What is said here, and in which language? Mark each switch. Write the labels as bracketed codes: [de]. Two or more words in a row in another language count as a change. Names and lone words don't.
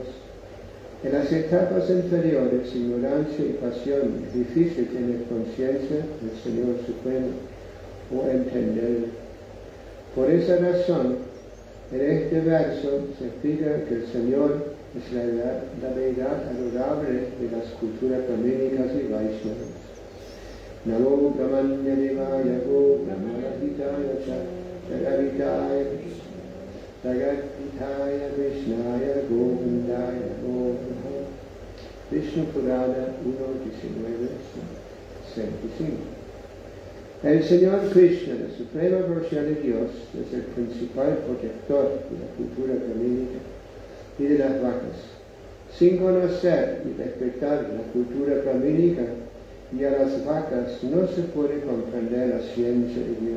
[es] En las etapas inferiores, ignorancia y pasión, es difícil tener conciencia del Señor Supremo o entenderlo. Por esa razón, en este verso se explica que el Señor es la deidad adorable de las culturas brahmínicas y vaishnavas. [sa] नमो ब्रह्मण्य देवाय गो ब्राह्मणहिताय जगदिताय कृष्णाय गोविन्दाय गो Vishnu Purana 1.19-65. [es] El Señor Krishna, la suprema versión de Dios, es el principal protector de la cultura brahmínica y de las vacas. Sin conocer y respetar la cultura brahmínica y a las vacas no se puede comprender la ciencia de Dios.